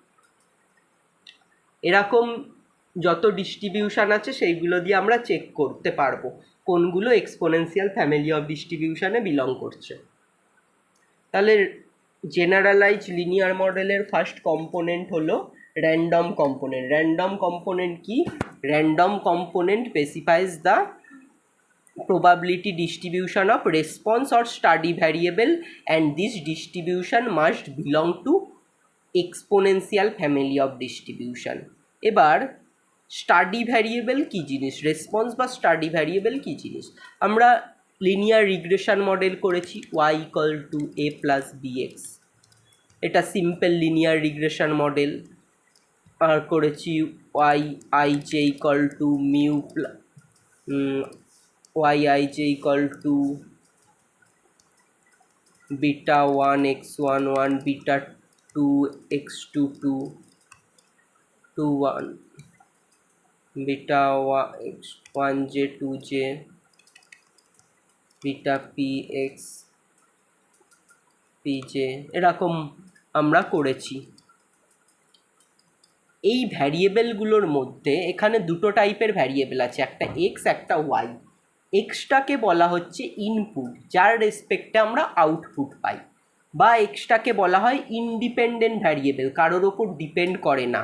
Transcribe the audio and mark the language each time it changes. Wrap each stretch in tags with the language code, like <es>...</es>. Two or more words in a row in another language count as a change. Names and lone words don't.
<bn>এরকম যত ডিস্ট্রিবিউশন আছে সেইগুলো দিয়ে আমরা চেক করতে পারবো কোনগুলো</bn> <en>exponential family of distribution</en> <bn>বিলং করছে। তাহলে</bn> <en>generalize linear</en> <bn>মডেলের</bn> <en>first component</en> <bn>হলো</bn> <en>random component. random component ki? random component specifies the probability distribution of response or study variable, and this distribution must belong to exponential family of distribution।</en> <bn>এবার</bn> <en>study variable</en> <bn>কি জিনিস, রেসপন্স বা</bn> <en>study variable</en> <bn>কি জিনিস? আমরা</bn> <en>linear regression model</en> <bn>করেছি y = a + bx, এটা</bn> <en>simple linear regression model.</en> <bn>আর করেছি yij = mu yij = beta 1 x11 beta 2 x22 21 beta x1j 2j beta px pj, এরকম আমরা করেছি। এই ভ্যারিয়েবলগুলোর মধ্যে এখানে দুটো টাইপের ভ্যারিয়েবল আছে, একটা এক্স একটা ওয়াই। এক্সটাকে বলা হচ্ছে ইনপুট, যার রেসপেক্টে আমরা আউটপুট পাই, বা এক্সটাকে বলা হয়</bn> <en>independent variable,</en> <bn>কারোর ওপর ডিপেন্ড করে না।</bn>